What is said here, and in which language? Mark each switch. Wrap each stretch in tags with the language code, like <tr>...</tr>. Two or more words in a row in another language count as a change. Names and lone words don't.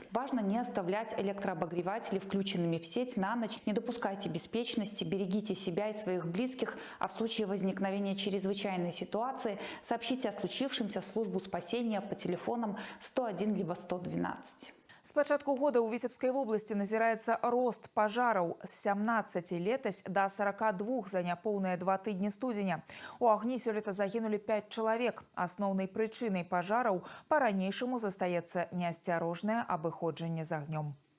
<ru>Важно не оставлять электрообогреватели включенными в сеть на ночь, не допускайте беспечности, берегите себя и своих близких, а в случае возникновения чрезвычайной ситуации сообщите о случившемся в службу спасения по телефонам 101 либо 112.</ru> <be>С пачатку года ў Віцебскай вобласці назіраецца рост пажараў з 17 летась да 42 за няпоўныя 2 тыдні студзеня. У агні сёлета загінулі 5 чалавек. Асноўнай прычынай пажараў па-ранейшаму застаецца неасцярожнае абыходжанне з агнём.</be>